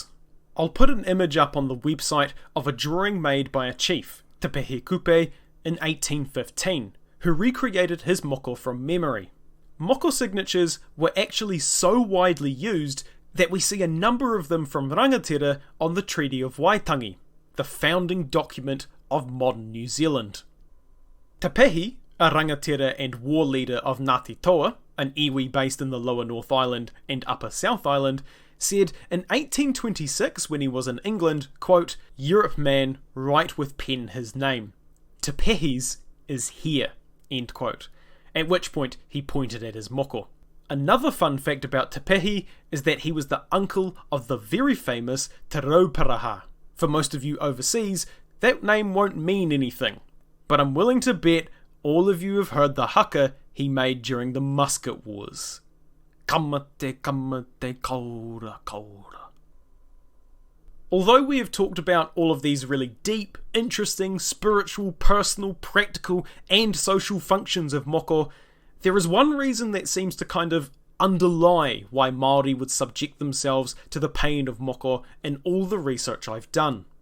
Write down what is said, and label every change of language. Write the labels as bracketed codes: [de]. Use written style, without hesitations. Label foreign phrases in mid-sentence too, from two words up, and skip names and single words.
[en] I'll put an image up on the website of a drawing made by a chief, Te Pehe Kupe, in 1815, who recreated his moko from memory. Moko signatures were actually so widely used that we see a number of them from rangatira on the Treaty of Waitangi, the founding document of modern New Zealand. Te Pehe, a rangatira and war leader of Ngāti Toa, an iwi based in the Lower North Island and Upper South Island, said in 1826 when he was in England, quote, "Europe man write with pen his name. Te Pehe's is here," end quote. At which point he pointed at his moko. Another fun fact about Te Pehe is that he was the uncle of the very famous Te Rauparaha. For most of you overseas, that name won't mean anything, but I'm willing to bet all of you have heard the haka he made during the Musket Wars. [mi] Kamate, kamate, kaura, kaura. [en] Although we have talked about all of these really deep, interesting, spiritual, personal, practical, and social functions of moko, there is one reason that seems to kind of underlie why Māori would subject themselves to the pain of moko in all the research I've done.